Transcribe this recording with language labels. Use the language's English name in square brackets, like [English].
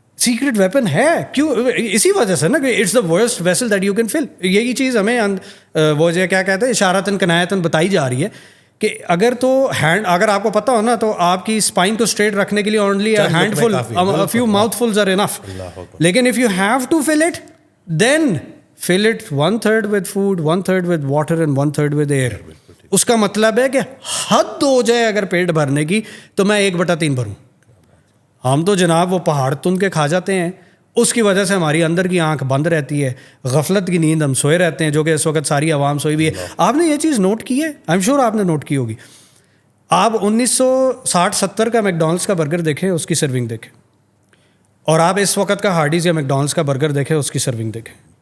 [Urdu] Secret weapon ہے, کیوں, اسی وجہ سے نا کہ [English] It's the worst vessel that you can fill. [Urdu] یہی چیز ہمیں وہ جو کیا کہتے ہیں اشارتاً کنایتاً بتائی جا رہی ہے کہ اگر تو ہینڈ, اگر آپ کو پتہ ہو نا تو آپ کی اسپائن کو اسٹریٹ رکھنے کے لیے [English] Only handful, few mouthfuls are enough. [Urdu] لیکن if you have to fill it then [English] fill it 1/3 with food, 1/3 with water and 1/3 with air. [Urdu] اس کا مطلب ہے کہ حد ہو جائے اگر پیٹ بھرنے کی تو میں 1/3 بھروں. ہم تو جناب وہ پہاڑ تن کے کھا جاتے ہیں, اس کی وجہ سے ہماری اندر کی آنکھ بند رہتی ہے, غفلت کی نیند, ہم سوئے رہتے ہیں, جو کہ اس وقت ساری عوام سوئی بھی ہے. آپ نے یہ چیز نوٹ کی ہے, [English] I am sure [Urdu] آپ نے نوٹ کی ہوگی. آپ 1960-70 کا میکڈونلڈس کا برگر دیکھیں, اس کی سرونگ دیکھیں, اور آپ اس وقت کا ہارڈیز یا میکڈونلڈس کا برگر دیکھیں, اس کی سرونگ دیکھیں,